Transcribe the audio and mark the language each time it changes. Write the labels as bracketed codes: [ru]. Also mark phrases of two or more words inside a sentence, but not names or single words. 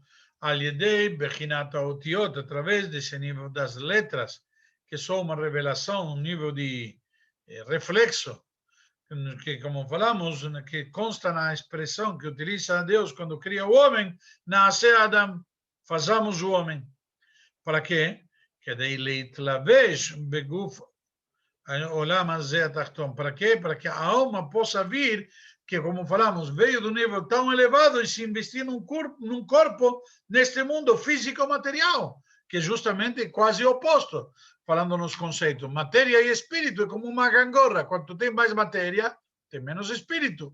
[he] על ידי בחינת אותיות, [pt] através desse nível das letras, que são uma revelação, um nível de reflexo, que, como falamos, que consta na expressão que utiliza Deus quando cria o homem, nasce Adam, fazamos o homem. Para quê? [he] כדי להתלבש בגוף עולם הזה התחתון. [pt] Para quê? Para que a alma possa vir, que, como falamos, veio do nível tão elevado e se investir num corpo neste mundo físico-material, que é justamente quase oposto, falando nos conceitos. Matéria e espírito é como uma gangorra. Quanto tem mais matéria, tem menos espírito.